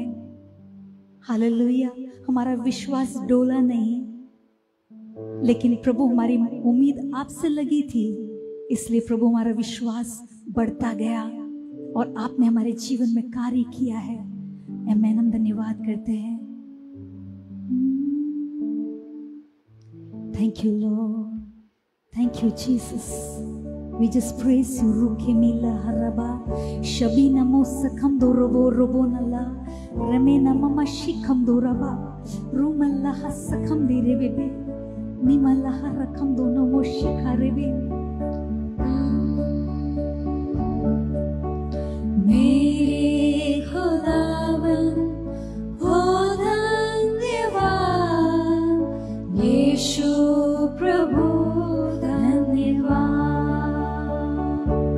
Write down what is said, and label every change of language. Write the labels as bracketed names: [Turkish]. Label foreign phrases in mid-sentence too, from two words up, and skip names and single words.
[Hindi] हालेलुया। हमारा विश्वास डोला नहीं, लेकिन प्रभु हमारी उम्मीद आपसे लगी थी, इसलिए प्रभु हमारा विश्वास बढ़ता गया और आपने हमारे जीवन में कार्य किया है। आमीन। हम धन्यवाद करते हैं। [English] Thank you, Lord. Thank you, Jesus. We just praise you. Ruke mila haraba, shabina mo sakham do robo nala, remena mama shikham do raba, rumalla hasakham de rebebe, nimalla harakam do no mo shikharebe. [Hindi] मेरे खुदावन हो धन्यवाद, यीशु प्रभु धन्यवाद।